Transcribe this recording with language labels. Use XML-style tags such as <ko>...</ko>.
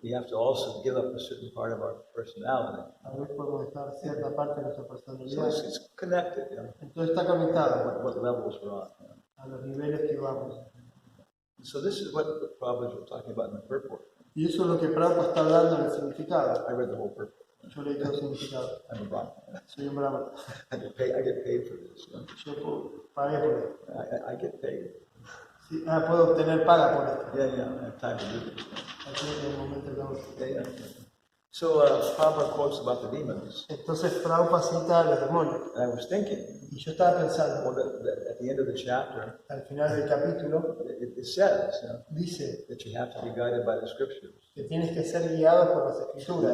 <en>we have to also give up a certain part of our personality.</en> <es>A veces podemos dejar cierta parte de nuestra</es> <en>So</en> <es>personalidad.</es> <en>it's connected,</en> <es>Entonces está conectado</es> <en>what levels we're on.</en> <es>a los niveles que vamos.</es> <en>So this is what Prabhupada was talking about in the purport.</en> <es>Y eso es lo que Prabhupada está hablando en el significado.</es> <en>I read the whole purport.</en> <es>Yo leí todo el significado.</es> <en>I'm a Brahmin.</en> <es>Soy un brahman.</es> <en>I get paid for this.</en> <es>Yo pagué por esto.</es> <en>I get paid.</en> <es>Sí, puedo obtener paga por esto.</es> <en>Yeah, I have time to do this.</en> <es>Aquí en el momento que vamos.</es> <en>Yeah. So Prabhupada quotes about the demons.</en> <es>Entonces Prabhupada cita a los demonios.</es> <en>And I was thinking,</en> <es>Y yo estaba pensando,</es> <en>that at the end of the chapter,</en> <es>al final del capítulo,</es> <en>it says</en> <es>dice</es> <en>that you have to be guided by the scriptures.</en> <es>que tienes que ser guiado por las escrituras.</es>